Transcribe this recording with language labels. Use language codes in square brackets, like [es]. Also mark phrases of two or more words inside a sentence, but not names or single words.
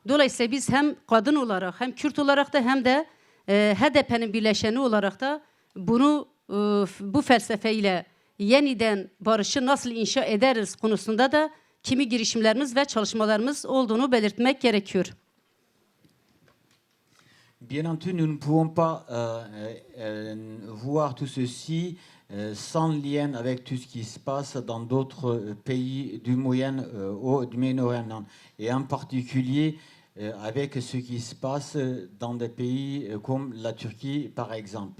[tr] Dolayısıyla biz hem kadın olarak hem Kürt olarak da hem de HDP'nin birleşeni olarak da bunu bu felsefeyle yeniden barışı nasıl inşa ederiz konusunda da kimi girişimlerimiz ve çalışmalarımız olduğunu belirtmek gerekiyor. [fr] Bien entendu, nous ne pouvons pas voir tout ceci sans lien avec tout ce qui se passe dans d'autres pays du Moyen-Orient, et en particulier avec ce qui se passe dans des pays comme la Turquie, par exemple.